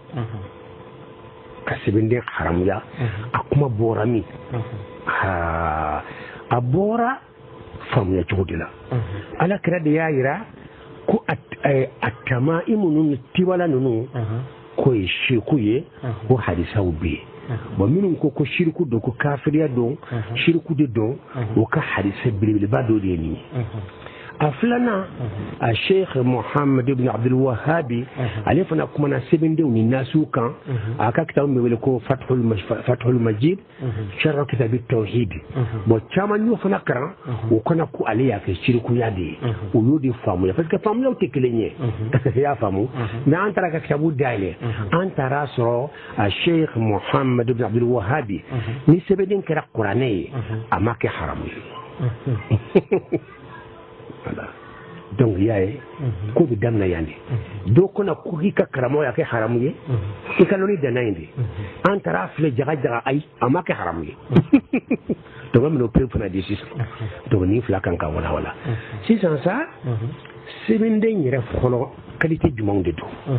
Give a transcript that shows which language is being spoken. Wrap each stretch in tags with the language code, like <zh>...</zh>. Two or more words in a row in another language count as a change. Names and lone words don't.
<bm>ka sɛbɛnden haramuya a kuma bɔra min a bɔra faamuya cogo de la ala kira de y'a yira ko a tama i minnu tiwala ninnu ko ye shirku ye ko hadisaw bɛ yen bon minnu ko shirku don ko kafiriya don shirku de don o ka hadisa belebeleba dɔ de ye nin ye a filanan a sheikh muhammad ibn abdul wahabi ale fana kumana sɛbɛndenw ni nasiw kan a ka kitabu min wele ko fathul majid sharh kitab tawhid bon caman y'o fana karan o kana ko ale y'a kɛ shirkuya de ye o y'o de faamuya</bm> <fr>parce que</fr> <bm>faamuyaw tɛ kelen ye i y'a faamu mais an taara ka kitabu dayɛlɛ an taara sɔrɔ a sheikh muhammad ibn abdul wahabi ni sɛbɛnden kɛra kuranɛ ye a ma kɛ haramu ye</bm> <fr>voilà donc</fr> <bm>y'a ye ko bɛ daminɛ yan de dɔw kɔnɔ ko k'i ka karamɔgɔ y'a kɛ haramu ye i ka lɔnni danna yen de an taara filɛ jaga jaga ayi a ma kɛ haramu ye donc an bɛna o pewu fana di sisan donc nin fila kan ka wala wala sisan sa sɛbɛnden yɛrɛ fɔlɔ qualité jumɛnw de don</bm>